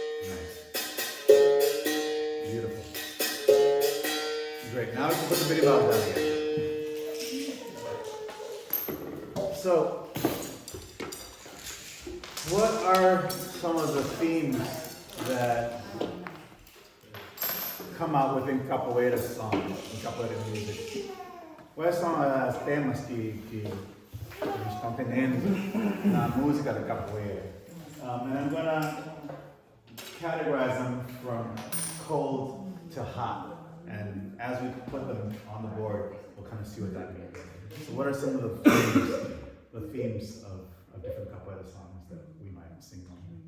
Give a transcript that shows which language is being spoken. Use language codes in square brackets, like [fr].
[en] Nice. Beautiful. Great. Now we can put the video valve down again. So, what are some of the themes that come out within capoeira songs, and capoeira music? [pt] Quais são as temas que estão tendo na música da capoeira? [en] And I'm gonna categorize them from cold to hot. And as we put them on the board, we'll kind of see what that means. So what are some of the themes of different capoeira songs that we might sing on?